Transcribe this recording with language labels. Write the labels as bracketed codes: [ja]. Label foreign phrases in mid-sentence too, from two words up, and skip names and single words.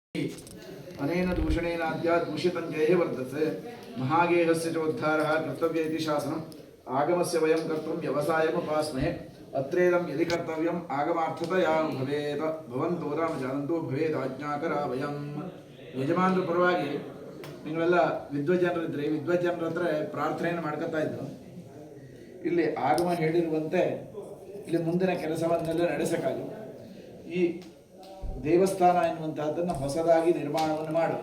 [sa] अनेन दूषणेनाद्या दूषितञ्जयः वर्तते महागेहस्य च उद्धारः कर्तव्य इति शासनम् आगमस्य वयं कर्तुं व्यवसायमुपास्महे अत्रेदं यदि कर्तव्यम् आगमार्थतया भवेत् भवन्तो नाम जानन्तु भवेत् आज्ञाकरा वयं [kn] ಯಜಮಾನರ ಪರವಾಗಿ ನೀವೆಲ್ಲ ವಿದ್ವಜ್ಜನರಿದ್ದರೆ ವಿದ್ವಜ್ಜನರ ಹತ್ರ ಪ್ರಾರ್ಥನೆಯನ್ನು ಮಾಡ್ಕೊತಾ ಇದ್ರು. ಇಲ್ಲಿ ಆಗಮ ಹೇಳಿರುವಂತೆ ಇಲ್ಲಿ ಮುಂದಿನ ಕೆಲಸವನ್ನೆಲ್ಲ ನಡೆಸಕ್ಕಾಗಿ ಈ ದೇವಸ್ಥಾನ ಎನ್ನುವಂತಹದ್ದನ್ನು ಹೊಸದಾಗಿ ನಿರ್ಮಾಣವನ್ನು ಮಾಡು.